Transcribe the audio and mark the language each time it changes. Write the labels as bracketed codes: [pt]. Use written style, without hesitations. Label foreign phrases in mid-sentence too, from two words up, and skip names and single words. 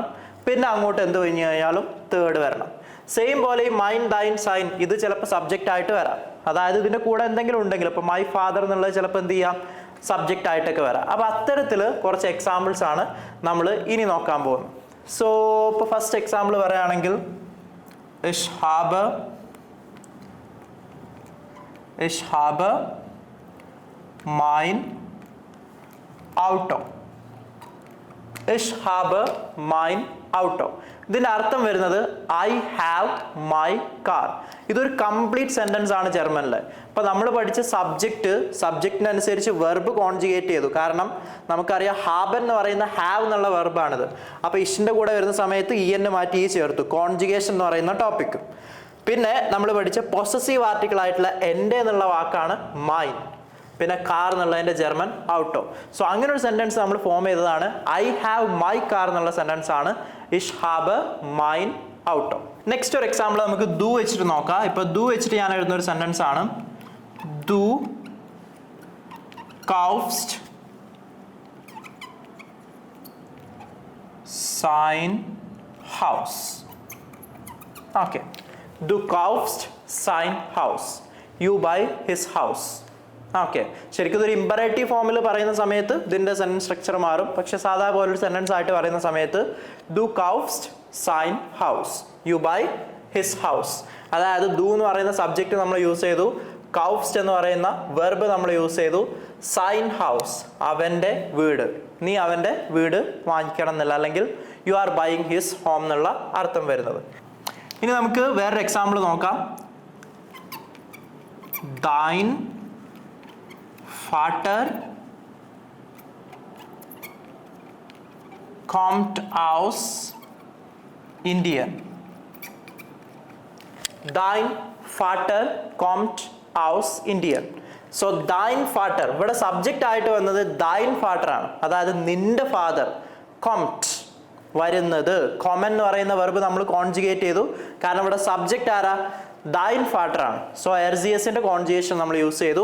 [ml] പിന്നെ അങ്ങോട്ട് എന്ത് കഴിഞ്ഞ് കഴിഞ്ഞാലും തേർഡ് വരണം. സെയിം പോലെ ഈ [de] mein, dein, sein [ml] ഇത് ചിലപ്പോൾ സബ്ജക്റ്റ് ആയിട്ട് വരാം. അതായത് ഇതിൻ്റെ കൂടെ എന്തെങ്കിലും ഉണ്ടെങ്കിൽ, ഇപ്പോൾ [en] my father [ml] എന്നുള്ളത് ചിലപ്പോൾ എന്ത് ചെയ്യാം, സബ്ജക്റ്റ് ആയിട്ടൊക്കെ വരാം. അപ്പോൾ അത്തരത്തിൽ കുറച്ച് എക്സാമ്പിൾസ് ആണ് നമ്മൾ ഇനി നോക്കാൻ പോകുന്നത്. സോ ഇപ്പോൾ [en] first example [ml] പറയുകയാണെങ്കിൽ [de] ich habe mein Auto. Ich habe mein Auto. [ml] ഇതിൻ്റെ അർത്ഥം വരുന്നത് [en] I have my car. [ml] ഇതൊരു [en] complete sentence [ml] ആണ് ജർമ്മനിൽ. അപ്പോൾ നമ്മൾ പഠിച്ച സബ്ജക്റ്റിനനുസരിച്ച് [en] verb conjugate [ml] ചെയ്തു. കാരണം നമുക്കറിയാം ഹാബൻ എന്ന് പറയുന്ന ഹാവ് എന്നുള്ള വെർബാണിത്. അപ്പോൾ ഇഷിൻ്റെ കൂടെ വരുന്ന സമയത്ത് എന്ന് മാറ്റി ചേർത്തു, കോൺജുഗേഷൻ എന്ന് പറയുന്ന ടോപ്പിക്. പിന്നെ നമ്മൾ പഠിച്ച [en] possessive article [ml] ആയിട്ടുള്ള എൻ്റെ എന്നുള്ള വാക്കാണ് മൈൻ, പിന്നെ കാർ എന്നുള്ളതിൻ്റെ ജർമ്മൻ ഔട്ടോ. സോ അങ്ങനെ ഒരു സെൻറ്റൻസ് നമ്മൾ ഫോം ചെയ്തതാണ് [en] I have my car [ml] എന്നുള്ള സെൻറ്റൻസ് ആണ് [de] ich hab mein Auto. [ml] നെക്സ്റ്റ് ഒരു എക്സാമ്പിൾ നമുക്ക് ദു വെച്ചിട്ട് നോക്കാം. ഇപ്പോൾ ദു വെച്ചിട്ട് ഞാൻ എഴുതുന്ന ഒരു സെൻറ്റൻസ് ആണ് [de] du kaufst sein Haus. Okay. Du kaufst sein Haus. [en] You buy his house. [ml] ഓക്കെ, ശരിക്കും ഇതൊരു [en] imperative form [ml] പറയുന്ന സമയത്ത് ഇതിൻ്റെ [en] sentence structure [ml] മാറും. പക്ഷെ സാധാ പോലൊരു സെൻറ്റൻസ് ആയിട്ട് പറയുന്ന സമയത്ത് [de] du kaufst sein Haus, [en] you buy his house. [ml] അതായത് ദു എന്ന് പറയുന്ന സബ്ജക്റ്റ് നമ്മൾ യൂസ് ചെയ്തു, കൗഫ്സ്റ്റ് എന്ന് പറയുന്ന വെർബ് നമ്മൾ യൂസ് ചെയ്തു, [de] sein Haus [ml] അവൻ്റെ വീട്, നീ അവൻ്റെ വീട് വാങ്ങിക്കണം എന്നില്ല, അല്ലെങ്കിൽ [en] you are buying his home [ml] എന്നുള്ള അർത്ഥം വരുന്നത്. ഇനി നമുക്ക് വേറൊരു എക്സാമ്പിൾ നോക്കാം. [de] dein Vater kommt aus Indien. Dein Vater kommt aus Indien. [ml] സോ ദൈൻ ഫാദർ, ഇവിടെ സബ്ജക്റ്റ് ആയിട്ട് വന്നത് ദൈൻ ഫാദർ ആണ്, അതായത് നിന്റെ ഫാദർ. കോംറ്റ് വരുന്നത്, കൊമൻ എന്ന് പറയുന്ന വെർബ് നമ്മൾ കോൺജുഗേറ്റ് ചെയ്തു, കാരണം ഇവിടെ സബ്ജക്റ്റ് ആരാ? ദൈൻ ഫാദർ ആണ്. സോ എർസിയസിന്റെ കോൺജുഗേഷൻ നമ്മൾ യൂസ് ചെയ്തു.